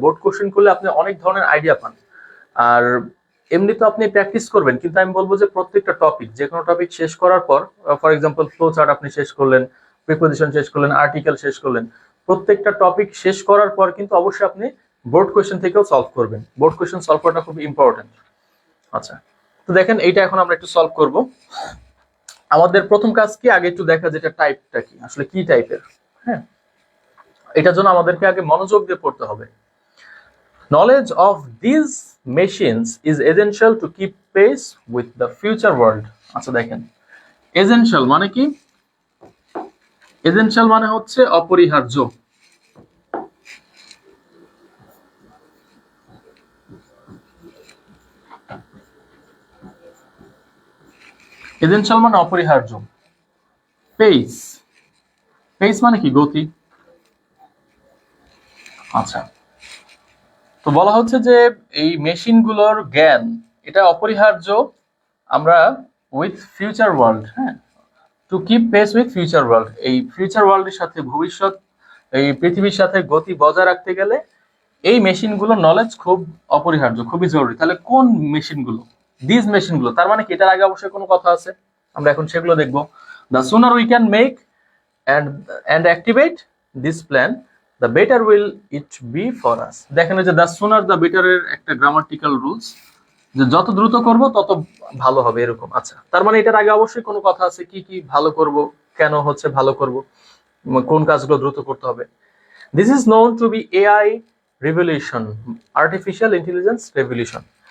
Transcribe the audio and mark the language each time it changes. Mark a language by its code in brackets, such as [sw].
[bn] Board question করলে আপনি অনেক ধরনের আইডিয়া পান। আর এমনি তো আপনি প্র্যাকটিস করবেন, কিন্তু আমি বলবো যে প্রত্যেকটা টপিক, যে কোনো টপিক শেষ করার পর, ফর এক্সাম্পল ফ্লো চার্ট আপনি শেষ করলেন, প্রিপোজিশন শেষ করলেন, আর্টিকেল শেষ করলেন, প্রত্যেকটা টপিক শেষ করার পর কিন্তু অবশ্যই আপনি বোর্ড কোয়েশ্চেন থেকেও সলভ করবেন। বোর্ড কোয়েশ্চেন সলভ করাটা খুব ইম্পর্টেন্ট। আচ্ছা, তো দেখেন এইটা এখন আমরা একটু সলভ করব। আমাদের প্রথম কাজ কি, আগে একটু দেখা যেটা টাইপটা কি, আসলে কি টাইপের। হ্যাঁ, এটার জন্য আমাদেরকে আগে মনোযোগ দিয়ে পড়তে হবে। [en] Knowledge of these machines is essential to keep pace with the future world. [bn] আচ্ছা দেখেন, essential মানে কি? essential মানে হচ্ছে অপরিহার্য। essential মানে অপরিহার্য। pace, pace মানে কি? গতি। আচ্ছা, তো বলা হচ্ছে যে এই মেশিনগুলোর জ্ঞান এটা অপরিহার্য আমরা উইথ ফিউচার ওয়ার্ল্ড, হ্যাঁ, [en] to keep pace with future world, [bn] এই ফিউচার ওয়ার্ল্ডের সাথে, ভবিষ্যৎ এই পৃথিবীর সাথে গতি বজায় রাখতে গেলে এই মেশিনগুলোর নলেজ খুব অপরিহার্য, খুবই জরুরি। তাহলে কোন মেশিনগুলো? দিস মেশিনগুলো, তার মানে কি এটার আগে অবশ্যই কোনো কথা আছে, আমরা এখন সেগুলো দেখবো। [en] The sooner we can make and activate this plan, the better will it be for us. [bn] দেখেন যে [en] the sooner the better [bn] এর একটা গ্রামাটিক্যাল রুলস, যে যত দ্রুত করব তত ভালো হবে, এরকম। আচ্ছা, তার মানে এটার আগে অবশ্যই কোনো কথা আছে, কি কি ভালো করব, কেন হচ্ছে ভালো করব, কোন কাজগুলো দ্রুত করতে হবে। [en] This is known to be AI revolution, artificial intelligence revolution.